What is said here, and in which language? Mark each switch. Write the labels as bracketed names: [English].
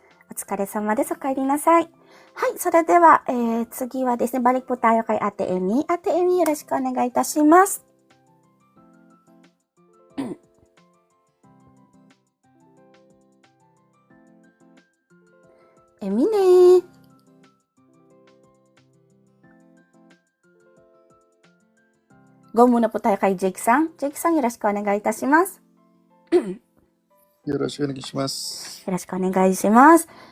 [Japanese] お疲れ様です。お帰りなさい。それでは、次はですね、 [Filipino] balik po tayo kay Ate Emi. [Japanese] Ate Emi, よろしくお願いいたします。 Emi ne. [Filipino] Go muna po tayo kay Jake-san. Jake-san, [Japanese] よろしくお願いいたします。よろしくお願いします。よろしくお願いします。